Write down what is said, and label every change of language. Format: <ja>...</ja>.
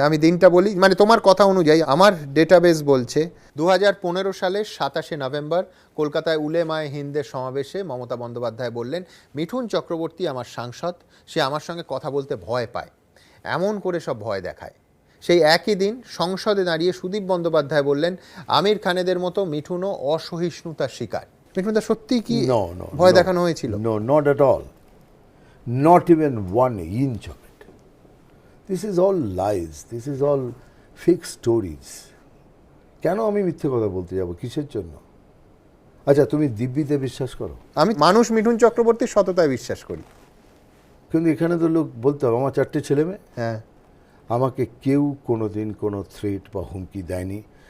<bn>আমি দিনটা বলি, মানে তোমার কথা অনুযায়ী আমার ডেটাবেস বলছে 2015 সালের 27শে নভেম্বর কলকাতায় উলেমায়ে হিন্দের সমাবেশে মমতা বন্দ্যোপাধ্যায় বললেন, মিঠুন চক্রবর্তী আমার সাংসদ, সে আমার সঙ্গে কথা বলতে ভয় পায়, এমন করে সব ভয় দেখায়। সেই একই দিন সংসদে দাঁড়িয়ে সুদীপ বন্দ্যোপাধ্যায় বললেন, আমির খানেদের মতো মিঠুনও অসহিষ্ণুতার শিকার। মিঠুনদা, সত্যি কি ভয় দেখানো হয়েছিল?</bn> <en>No, not at all, not even 1 inch of it. This is all lies, this is all fake stories.</en> <bn>কেন আমি মিথ্যে কথা বলতে যাব, কিসের জন্য? আচ্ছা, তুমি দিব্যিতে বিশ্বাস করো? আমি মানুষ মিঠুন চক্রবর্তীর সততায় বিশ্বাস করি। কিন্তু এখানে তো লোক বলতে হবে আমার 4টে ছেলে মেয়ে, হ্যাঁ, আমাকে কেউ কোনোদিন কোনো থ্রেট বা হুমকি দেয়নি।</bn>